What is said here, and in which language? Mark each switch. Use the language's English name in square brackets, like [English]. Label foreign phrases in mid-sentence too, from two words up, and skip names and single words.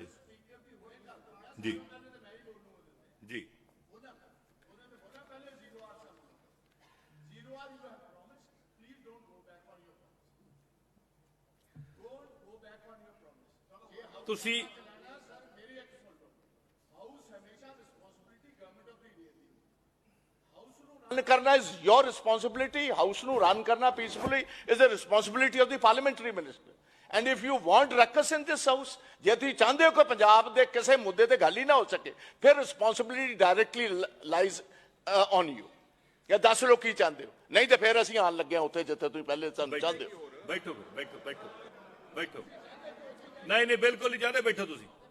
[Punjabi] ਜੀ ਜੀ ਤੁਸੀਂ ਰਨ ਕਰਨਾ [English] is your responsibility. [Punjabi] ਹਾਊਸ ਨੂੰ ਰਨ ਕਰਨਾ ਪੀਸਫੁਲੀ [English] is the responsibility of the parliamentary minister. and if you want ruckus in this house, [Punjabi] ਜੇ ਤੁਸੀਂ ਚਾਹੁੰਦੇ ਹੋ ਕਿ ਪੰਜਾਬ ਦੇ ਕਿਸੇ ਮੁੱਦੇ ਤੇ ਗੱਲ ਹੀ ਨਾ ਹੋ ਸਕੇ, ਫਿਰ [English] responsibility directly lies on you. [Punjabi] ਜਾਂ ਦੱਸ ਲਓ ਕੀ ਚਾਹੁੰਦੇ ਹੋ, ਨਹੀਂ ਤੇ ਫਿਰ ਅਸੀਂ ਆਉਣ ਲੱਗੇ ਹਾਂ ਉੱਥੇ ਜਿੱਥੇ ਤੁਸੀਂ ਪਹਿਲੇ ਸਾਨੂੰ ਚਾਹੁੰਦੇ ਹੋ। ਬੈਠੋ ਬੈਠੋ ਬੈਠੋ ਬੈਠੋ। ਨਹੀਂ ਨਹੀਂ, ਬਿਲਕੁਲ ਨਹੀਂ ਚਾਹੁੰਦੇ, ਬੈਠੋ ਤੁਸੀਂ।